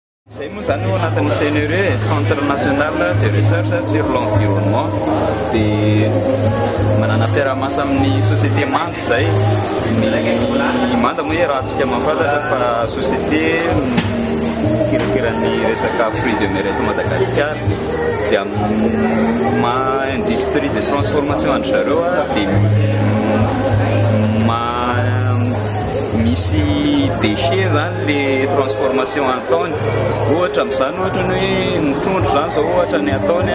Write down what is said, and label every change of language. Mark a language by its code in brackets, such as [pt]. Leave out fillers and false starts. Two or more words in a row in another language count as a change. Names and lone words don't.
[fr] C'est moi ça nous on a un CNRE Centre national de recherche sur l'environnement [mg] de manana fiaraha-miasa amin'ny société manta zay ny manta moa raha tsika mahafantatra fa société kirakirany resaka [fr] fruits et mer [mg] eto Madagasikara dia ma [fr] industrie de transformation [mg] any zareo dia misy déchets zany le transformation ataony ohatra amin'izany ohatra ny hoe ny trondro zany zao ohatra ny ataony